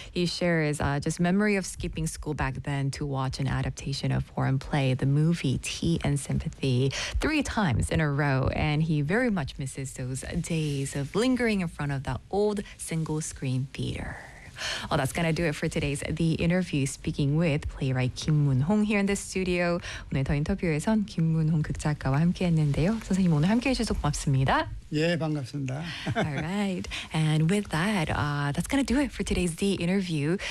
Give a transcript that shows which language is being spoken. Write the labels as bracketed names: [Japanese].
[English] He shares just memory of skipping school back then to watch an adaptation of foreign play, the movie Tea and Sympathy, three times in a row, and he very much misses those days of lingering in front of that old single screen theater. Well, that's going to do it for today's The Interview, speaking with playwright Kim Moon-hong here in the studio. [Korean] 오늘 더 인터뷰에선 김문홍 극작가와 함께했는데요. 선생님 오늘 함께해주셔서 고맙습니다. 예, 반갑습니다. [English] All right. And with that, that's going to do it for today's The Interview.